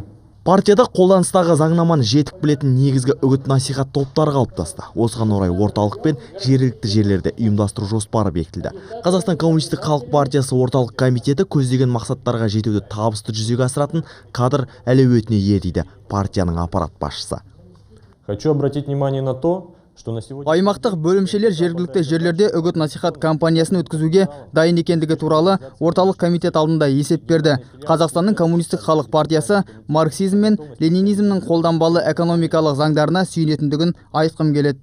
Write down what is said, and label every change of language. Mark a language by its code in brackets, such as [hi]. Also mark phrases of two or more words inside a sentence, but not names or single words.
[kk] Партияда қолданыстағы заңнаманы жетік білетін негізгі үгіт насихат топтары қалыптасты. Осыған орай орталық пен жергілікті жерлерде ұйымдастыру жоспары бекітілді. Қазақстан Коммунистік Халық партиясы орталық комитеті көздеген мақсаттарға жетуді табысты жүзеге асыратын кадр әлеуетіне ие дейді партияның аппарат басшысы. [ru] Хочу обратить внимание на то, [kk] аймақтық бөлімшелер жергілікті жерлерде үгіт насихат кампаниясын өткізуге дайын екендігі туралы орталық комитет алдында есеп берді. Қазақстанның Коммунистік Халық партиясы марксизм мен ленинизмнің қолданбалы экономикалық заңдарына сүйенетіндігін айтқым келеді.